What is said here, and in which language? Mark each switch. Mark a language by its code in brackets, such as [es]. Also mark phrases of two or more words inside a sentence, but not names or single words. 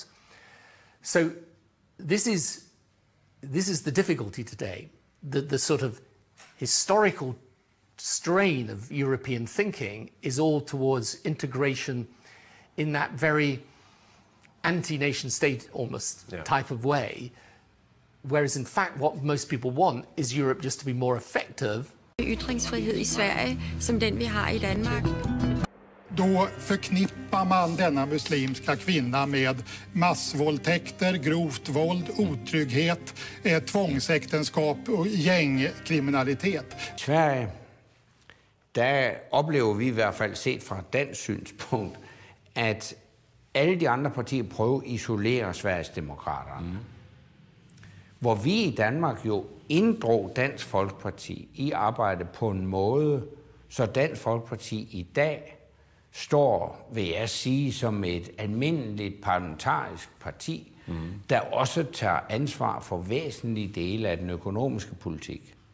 [en] So this is the difficulty today, the sort of historical strain of European thinking is all towards integration in that very anti-nation state almost type of way, whereas in fact what most people want is Europe just to be more effective. [da] Ytringsfrihed i Sverige som den vi har i Danmark. [sv] Då förknippar man denna muslimska kvinna med massvåldtäkter, grovt våld, otrygghet, tvångsäktenskap och gängkriminalitet. [da] Sverige, der oplever vi i hvert fald set fra et dansk synspunkt, at alle de andre partier prøver at isolere Sverigesdemokraterne. Hvor vi i Danmark jo inddrog Dansk Folkeparti i arbejde på en måde, så Dansk Folkeparti i dag står, vil jeg sige, som et almindeligt parlamentarisk parti, der også tager ansvar for væsentlige dele af den økonomiske politik.